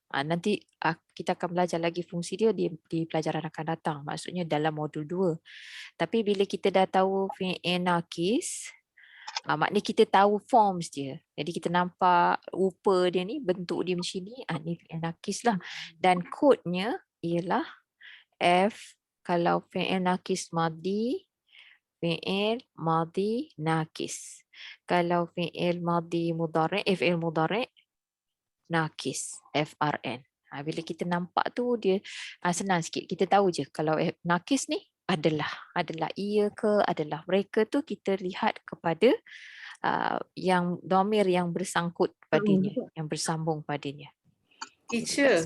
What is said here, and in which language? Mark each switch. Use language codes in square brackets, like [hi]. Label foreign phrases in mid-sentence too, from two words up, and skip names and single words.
[ms] Nanti kita akan belajar lagi fungsi dia di pelajaran akan datang, maksudnya dalam modul 2. Tapi bila kita dah tahu [ar] فعل ناقص, [ms] maknanya kita tahu forms dia. Jadi kita nampak rupa dia ni, bentuk dia macam ni, ni [ar] فعل ناقص [ms] lah. Dan kodenya ialah F kalau [ar] فعل ناقص ماضي، فعل ماضي ناقص. [ms] Kalau [ar] فعل ماضي مضارع، فعل مضارع ناقص, [ms] FRN. Bila kita nampak tu dia senang sikit. Kita tahu je kalau nakis ni adalah ia ke, adalah mereka tu, kita lihat kepada yang domir yang bersangkut padanya, yang bersambung padanya. Teacher,